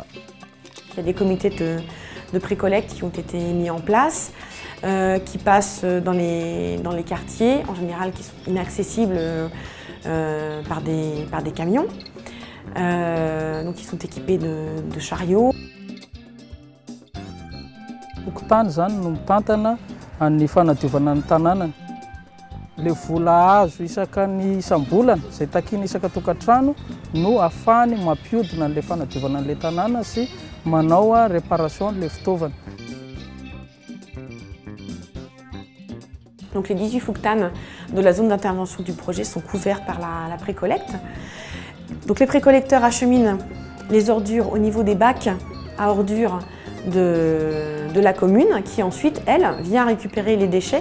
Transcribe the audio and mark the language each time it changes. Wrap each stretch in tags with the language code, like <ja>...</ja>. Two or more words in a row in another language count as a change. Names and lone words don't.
<fr>Il y a des comités de pré-collecte qui ont été mis en place, qui passent dans les quartiers, en général qui sont inaccessibles par des camions. Donc ils sont équipés de chariots.</fr> <mg>Okotany zany no mitantana ny fanadiovana ny tanàna. Le vola azo isakany isam-bolana izay takina isaka tokantrano no ahafahany mampihodina an'ilay fanadiovana an'ilay tanàna sy manao réparation an'ilay fitaovana.</mg> <fr>Donc les 18 fouktanes de la zone d'intervention du projet sont couverts par la pré-collecte. Donc les précollecteurs acheminent les ordures au niveau des bacs à ordures de la commune qui ensuite, elle, vient récupérer les déchets.</fr>